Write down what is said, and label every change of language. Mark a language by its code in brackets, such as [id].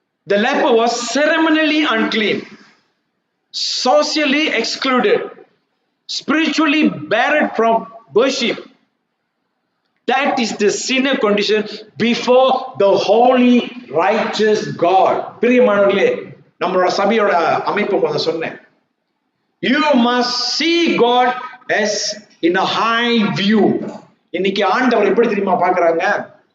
[en] The leper was ceremonially unclean, socially excluded, spiritually barred from worship. That is the sinner condition before the holy righteous God. [ta] பிரியமானவர்களே, நம்மளோட சபையோட அமைப்பு முதல்ல சொன்னேன். [en] You must see God as in a high view. [ta] இன்னைக்கு ஆண்டவர் எப்படி தெரியுமா பார்க்கறாங்க?